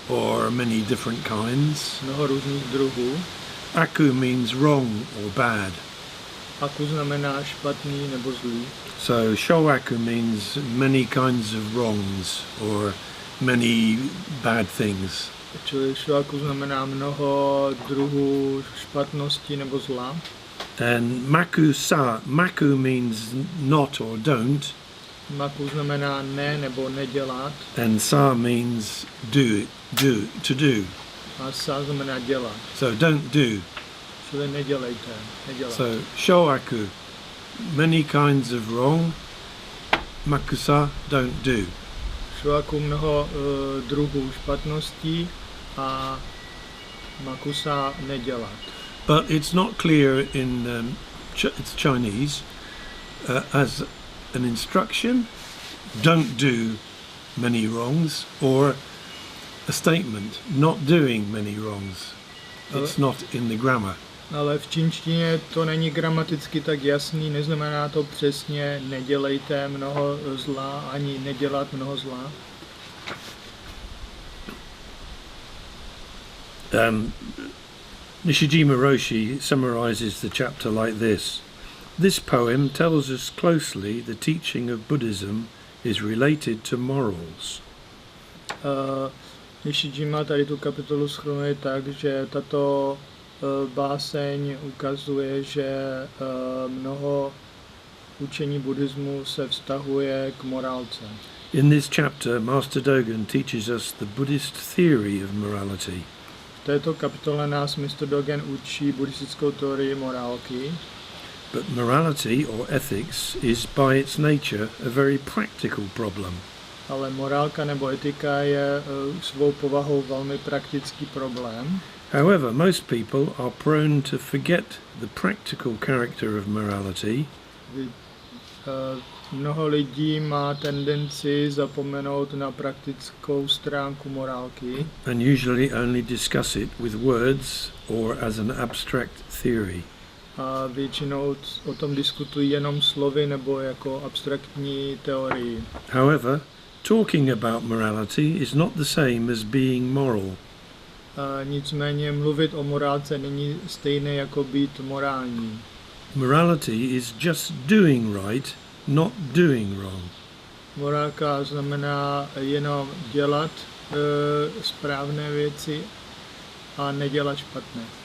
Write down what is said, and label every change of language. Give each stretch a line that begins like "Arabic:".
English: Or many different kinds.
Czech: Mnoho různých druhů.
English: Aku means wrong or bad.
Czech: Aku znamená špatný nebo zlý.
English: So showaku means many kinds of wrongs or many bad things.
Czech: Čili showaku znamená mnoho druhů špatnosti nebo zla.
English: And maku means not or don't.
Czech: Maku znamená ne nebo nedělat.
English: And sa means to do.
Czech: A sa znamená dělat.
English: So don't do.
Czech: Čili nedělejte, nedělat.
English: So showaku, many kinds of wrong. Makusa, don't do.
Czech: Showaku mnoho druhů špatností a makusa nedělat.
English: But it's not clear in it's Chinese as an instruction, don't do many wrongs, or a statement, not doing many wrongs. It's not in the grammar.
Czech: Ale v čínštině to není gramaticky tak jasný, neznamená to přesně nedělejte mnoho zla, ani nedělat mnoho zla.
English: Nishijima Roshi summarizes the chapter like this. This poem tells us closely the teaching of Buddhism is related to morals.
Czech: Nishijima tady tu kapitolu shrnuje tak, že tato báseň ukazuje, že mnoho učení buddhismu se vztahuje k morálce.
English: In this chapter, Master Dogen teaches us the Buddhist theory of morality.
Czech: V této kapitole nás Mr. Dogen učí buddhistickou teorii morálky.
English: But morality or ethics is by its nature a very practical problem.
Czech: Ale morálka nebo etika je svou povahou velmi praktický problém.
English: However, most people are prone to forget the practical character of morality.
Czech: Mnoho lidí má tendenci zapomenout na praktickou stránku morálky
English: And usually only discuss it with words or as an abstract theory.
Czech: a většinou o tom diskutují jenom slovy nebo jako abstraktní teorii.
English: However, talking about morality is not the same as being moral.
Czech: Nicméně mluvit o morálce není stejné jako být morální.
English: Morality is just doing right, not doing wrong.
Czech: Morálka znamená jenom dělat správné věci a nedělat špatné.